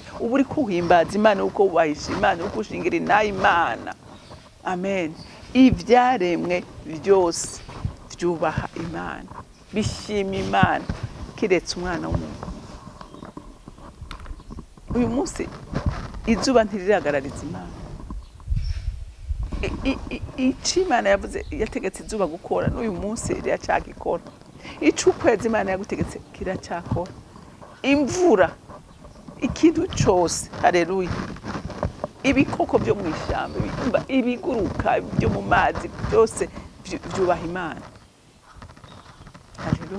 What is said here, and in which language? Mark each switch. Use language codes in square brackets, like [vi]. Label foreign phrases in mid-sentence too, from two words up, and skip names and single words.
[rn] uba uri kuhimbaza Imana, uko wubahisha Imana, uko ushingira inaha Imana. amen. ibyaremwe byose byubaha Imana, bishima Imana, kiretse umwana w'umuntu. uyu munsi izuba ntiriragarariza Imana. Ico Imana yavuze yategetse izuba gukora n'uyu munsi riracagikora. Ico ukwezi Imana yagutegetse kiracakora. Imvura, ikintu cose, haleluya, ibikoko byo mw'ishamba, ibiguruka byo mu mazi byose vyubaha Imana, haleluya.